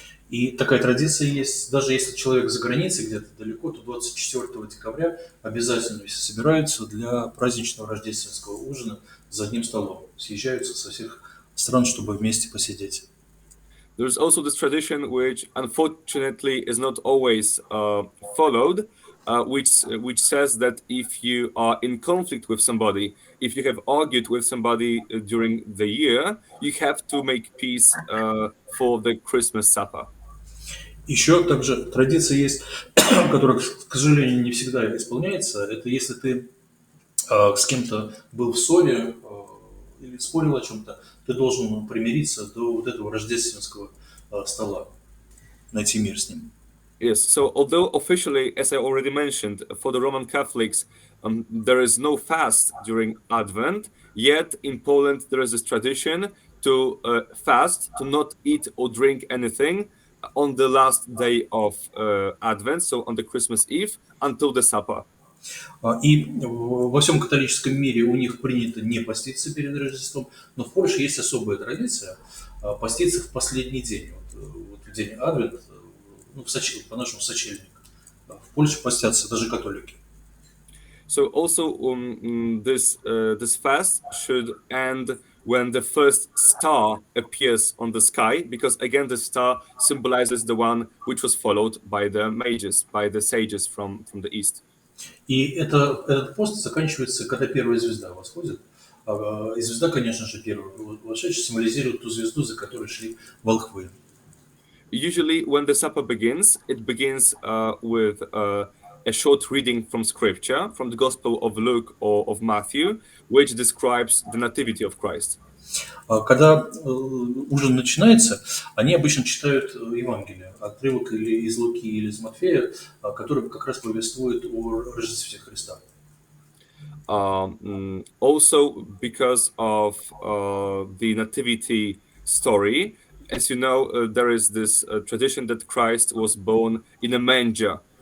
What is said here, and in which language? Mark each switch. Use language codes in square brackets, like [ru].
[ru] И такая традиция есть, даже если человек за границей, где-то далеко, то 24 декабря обязательно все собираются для праздничного рождественского ужина за одним столом. Съезжаются со всех стран, чтобы вместе посидеть. [en] There's also this tradition which unfortunately is not always followed, which says that if you are in conflict with somebody, if you have argued with somebody during the year, you have to make peace for the Christmas supper. [ru] Еще также традиция есть, которая, к сожалению, не всегда исполняется. Это если ты с кем-то был в ссоре или спорил о чем-то, ты должен примириться до вот этого рождественского стола, найти мир с ним. [en] Yes, so although officially, as I already mentioned, for the Roman Catholics, there is no fast during Advent, yet in Poland there is this tradition to fast, to not eat or drink anything on the last day of Advent, so on the Christmas Eve, until the supper. [ru] И во всем католическом мире у них принято не поститься перед Рождеством, но в Польше есть особая традиция поститься в последний день, вот в день Адвент, ну, по-нашему сочельник. В Польше постятся даже католики. [en] So also this fast should end when the first star appears on the sky, because again the star symbolizes the one which was followed by the mages, by the sages from the east. [ru] И этот пост заканчивается, когда первая звезда восходит. И звезда, конечно же, первая вошедшая, символизирует ту звезду, за которой шли волхвы. [en] Usually when the supper begins, it begins with a short reading from scripture, from the Gospel of Luke or of Matthew, which describes the Nativity of Christ. [ru] Когда ужин начинается, они обычно читают Евангелие, отрывок или из Луки, или из Матфея, который как раз повествует о Рождестве Христа. [en] Also because of the Nativity story, as you know, there is this tradition that Christ was born in a manger.